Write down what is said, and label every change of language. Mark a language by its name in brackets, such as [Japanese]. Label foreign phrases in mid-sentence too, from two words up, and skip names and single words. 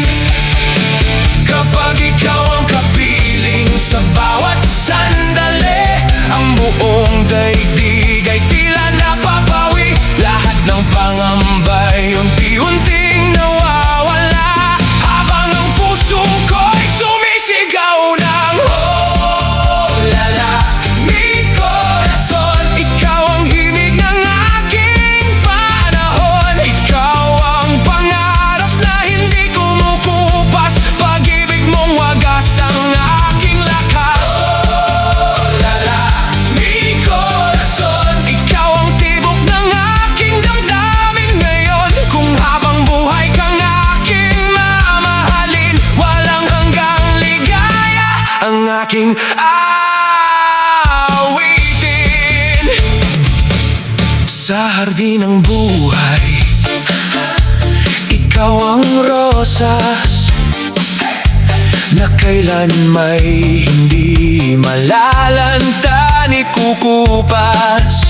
[Filipino] Kapag ikaw ang kapiling sa bawat sandali, ang buong daigdig ay tila napapawi. Lahat ng pangambay unti-unting nawawala, habang ang puso ko'y sumisigaw ng oh, la la, [Spanish] mi corazón. [Filipino] Ikaw ang himig ng aking panahon, ikaw ang pangarap na hindi kumukupas. Pag-ibig mong wagas ang aking lakas. [Spanish] Oh, la la, mi corazón. [Filipino] Ikaw ang tibok ng aking damdamin ngayon. Kung habang buhay kang aking mamahalin, walang hanggang ligaya ang aking awitin. Sa hardin ng buhay, ikaw ang rosas na kailan may hindi malalanta ni kukupas.